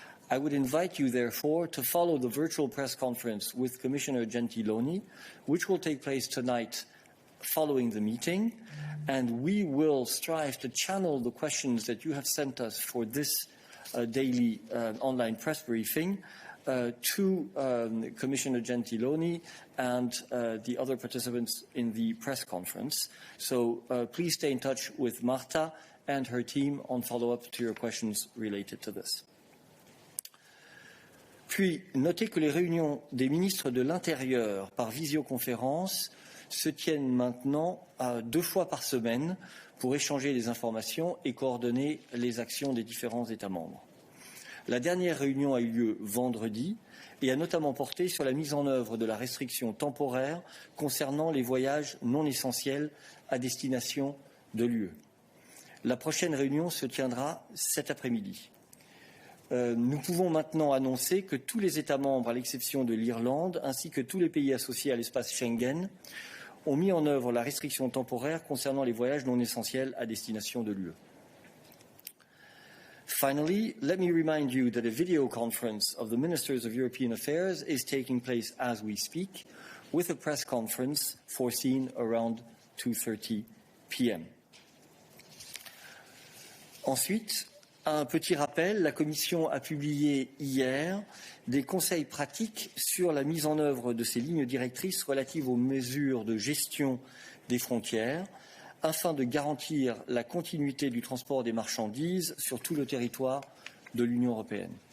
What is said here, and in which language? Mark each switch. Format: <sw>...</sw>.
<en>I would invite you, therefore, to follow the virtual press conference with Commissioner Gentiloni, which will take place tonight following the meeting, and we will strive to channel the questions that you have sent us for this daily online press briefing to Commissioner Gentiloni and the other participants in the press conference. So please stay in touch with Marta and her team on follow-up to your questions related to this.</en> <fr>Puis, notez que les réunions des ministres de l'Intérieur par visioconférence se tiennent maintenant 2 fois par semaine pour échanger les informations et coordonner les actions des différents États membres. La dernière réunion a eu lieu vendredi et a notamment porté sur la mise en œuvre de la restriction temporaire concernant les voyages non essentiels à destination de l'UE. La prochaine réunion se tiendra cet après-midi. Nous pouvons maintenant annoncer que tous les États membres, à l'exception de l'Irlande, ainsi que tous les pays associés à l'espace Schengen, ont mis en œuvre la restriction temporaire concernant les voyages non essentiels à destination de l'UE.</fr> <en>Finally, let me remind you that a video conference of the Ministers of European Affairs is taking place as we speak, with a press conference foreseen around 2:30 p.m.</en> <fr>Ensuite, un petit rappel, la Commission a publié hier des conseils pratiques sur la mise en œuvre de ces lignes directrices relatives aux mesures de gestion des frontières afin de garantir la continuité du transport des marchandises sur tout le territoire de l'Union européenne.</fr>